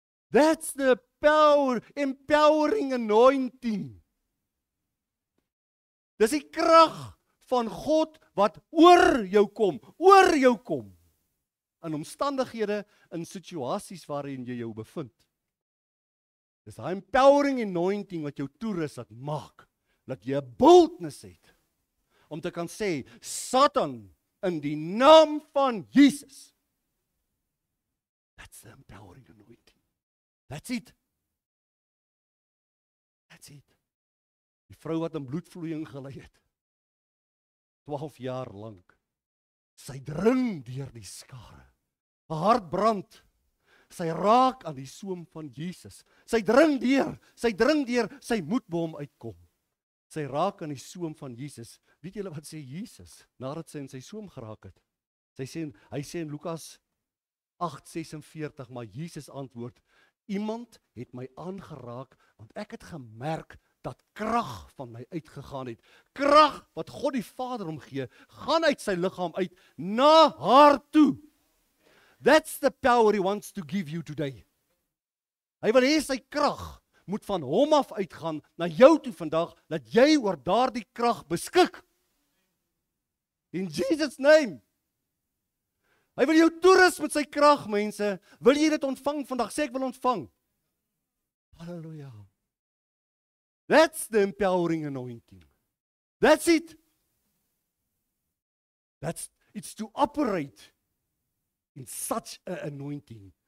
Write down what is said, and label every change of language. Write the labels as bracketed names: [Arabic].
[English] That's the power, empowering anointing. [Afrikaans] Dis die krag van God wat oor jou kom. In omstandighede, in situasies waarin jy jou bevind. Dis die empowering anointing wat jou toerus, dat maak, dat jy 'n boldness het om te kan sê, Satan, in die naam van Jesus. [English] That's the empowering anointing. That's it. That's it. [Afrikaans] Die vrou wat in bloedvloeiing gelei het, 12 jaar lank, sy dring deur die skare. Haar hart brand. Sy raak aan die soem van Jesus. Sy dring deur, sy moet by hom uitkom. Sy raak aan die soem van Jesus. Weet julle wat sê Jesus, nadat sy in sy soem geraak het? Hy sê in Lukas 8:46, maar Jesus antwoord, iemand het my aangeraak, want ek het gemerk dat krag van my uitgegaan het. Krag wat God die Vader hom gee, gaan uit sy liggaam uit, na haar toe. [English] That's the power he wants to give you today. [Afrikaans] Hy wil hê sy krag moet van hom af uitgaan, na jou toe vandag, dat jy oor daardie krag beskik. [English] In Jesus' name. [Afrikaans] Hy wil jou toerus met sy krag, mense. Wil jy dit ontvang vandag? Sê ek wil ontvang. Halleluja. [English] That's the empowering anointing. That's it. It's to operate in such an anointing.